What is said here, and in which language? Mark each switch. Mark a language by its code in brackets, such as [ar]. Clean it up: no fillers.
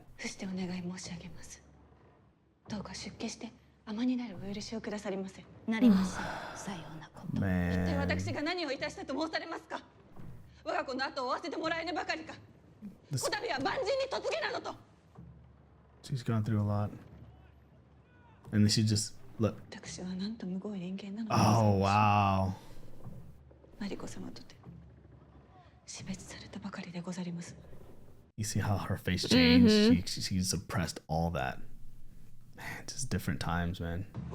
[ja] 伏してお願い申し上げます。どうか出家して尼になるお許しをくださりませ。なりません。さようなこと。一体私が何をいたしたと申されますか。我が子の後を追わせてもらえねばかりか。こたびは万人に嫁げなどと。 [en] She's gone through a lot, and then she just look. [ja] 私はなんとむごい人間なの。 [en] Oh wow. [ja] マリコ様とて死別されたばかりでござります。 [en] You see how her face changed? She suppressed all that. Man, just different times, man.